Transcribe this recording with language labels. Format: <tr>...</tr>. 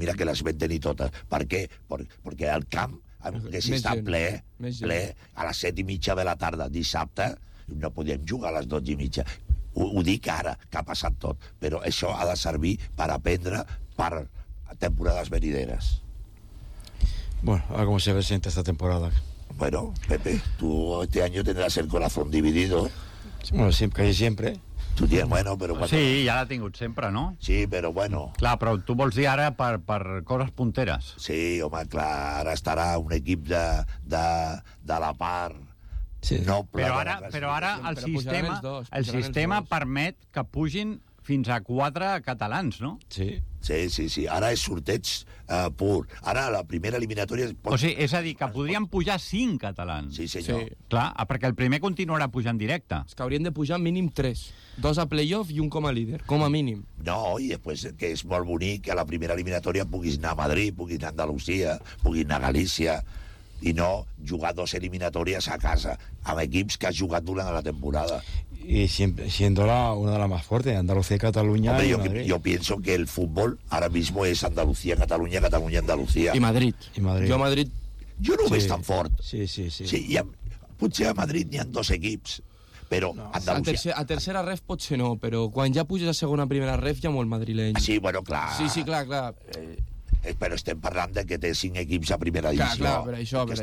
<ca>Mira que les vam tenir totes. Per què? Perquè el camp hagués estat ple. A les 7:30 de la tarda dissabte no podíem jugar a les 12:30. Ho dic ara, que ha passat tot. Però això ha de servir per aprendre per temporades venideres.</ca> <es>Bueno, a cómo se presenta esta temporada. Bueno, Pepe, tú este año tendrás el corazón dividido. Bueno, siempre, casi siempre. Tú tienes, bueno, pero... Sí, ya la</es> <ca>he tingut</ca> <es>siempre, ¿no? Sí, pero bueno... Claro, pero tú</es> <ca>vols dir ara per coses punteres. Sí, home, clar, ara estarà un equip de la part... Sí. No, però ara el sistema permet que pugin fins a 4 catalans, no? Sí. Sí. Ara és sorteig pur. Ara la primera eliminatòria... És a dir, que podrien pujar 5 catalans. Sí, senyor. Sí. Clar, perquè el primer continuarà pujant directe. És que haurien de pujar mínim 3. 2 a play-off i un com a líder, com a mínim. No, i després que és molt bonic que a la primera eliminatòria puguis anar a Madrid, puguis anar a Andalusia, puguis anar a Galícia, i no jugar 2 eliminatòries a casa amb equips que has jugat durant la temporada.</ca> <es>Y siendo una de las más fuertes, Andalucía, Cataluña. Hombre, yo pienso que el fútbol ahora mismo es Andalucía, Cataluña, Cataluña, Andalucía. Y Madrid. Yo no veo tan fuerte. Sí, sí, sí.</es> <ca>Sí, potser a Madrid n'hi ha 2 equips, però no.</ca> <es>Andalucía.</es> <ca>A tercera ref potser no, però quan ja puges a segona primera ref ja molt madrileny. Ah, sí, bueno, clar. Sí, clar, clar. Però estem parlant de que té 5 equips a primera divisió. Clar, per això.</ca>